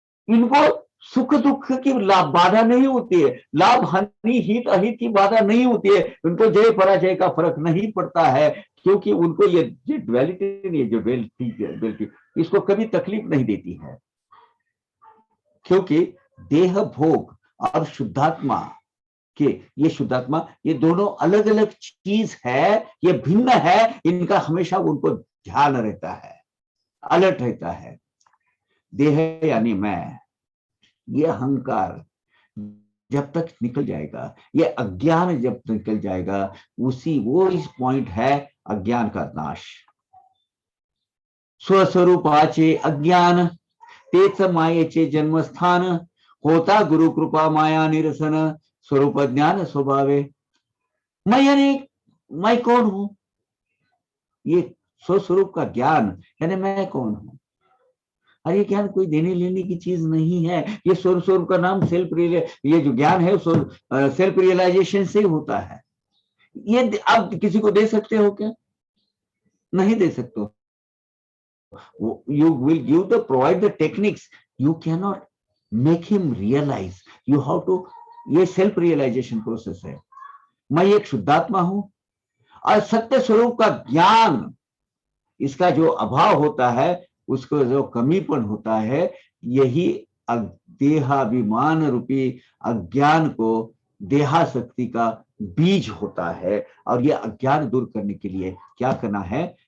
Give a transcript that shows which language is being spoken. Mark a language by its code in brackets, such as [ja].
[hi] इनको सुख दुख की बाधा नहीं होती है, लाभ हानि हित अहित की बाधा नहीं होती है, उनको जय पराजय का फर्क नहीं पड़ता है, क्योंकि उनको ये ड्युअलिटी, जो ड्युअलिटी इसको कभी तकलीफ नहीं देती है, क्योंकि देह भोग और शुद्धात्मा के, ये शुद्धात्मा ये दोनों अलग अलग चीज है, ये भिन्न है, इनका हमेशा उनको ध्यान रहता है, अलर्ट रहता है। देह यानी मैं, ये अहंकार जब तक निकल जाएगा, ये अज्ञान जब तक निकल जाएगा, वो इस पॉइंट है अज्ञान का नाश। [mr] स्वस्वरूपाचे अज्ञान, तेच मायेचे जन्मस्थान, होता गुरु कृपा माया निरसन, स्वरूप ज्ञान स्वभावे। [hi] मैं यानी मैं कौन हूं, ये स्वस्वरूप का ज्ञान यानी मैं कौन हूं। और ये ज्ञान कोई देने लेने की चीज नहीं है, ये स्वरूप का नाम ये जो ज्ञान है सेल्फ रियलाइजेशन से होता है। ये आप किसी को दे सकते हो क्या, नहीं दे सकते हो। [en] You will give the provide the techniques, you cannot make him realize, you have to, [hi] ये सेल्फ रियलाइजेशन प्रोसेस है। मैं एक शुद्धात्मा हूं, और सत्य स्वरूप का ज्ञान, इसका जो अभाव होता है, उसको जो कमीपन होता है, यही देहाभिमान रूपी अज्ञान को देहाशक्ति का बीज होता है। और यह अज्ञान दूर करने के लिए क्या करना है,